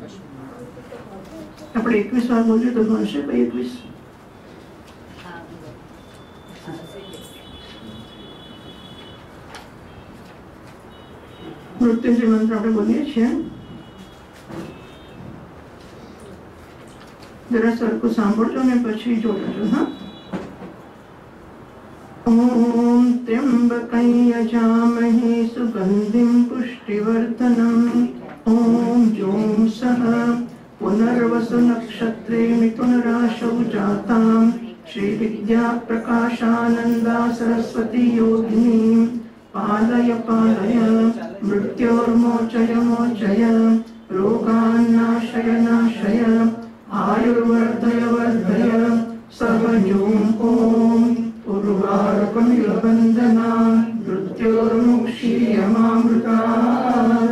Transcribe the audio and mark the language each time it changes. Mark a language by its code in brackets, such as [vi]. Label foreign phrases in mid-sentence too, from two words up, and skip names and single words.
[gu] આપણે 21 વાર બોલીએ તો ભણશે. 21 મૃત્યુંજય મંત્ર આપણે બોલીએ છીએ. જરા સરખું સાંભળજો ને પછી જોડજો. हाँ. [sa] ओम त्र्यंबकं यजामहे सुगंधिं पुष्टिवर्धनम्. ओम जों सः पुनर्वसु नक्षत्रे मिथुन राशौ जातां श्रीविद्या प्रकाशानंदा सरस्वती योगिनीं पालय पालय मृत्योर्मोचय मोचय रोगान्नाशय नाशय आयुर्वर्धय वर्धय सर्वयों ओम उर्वारुकमिव बन्धना मृत्योर्मुक्षीयमामृतात्.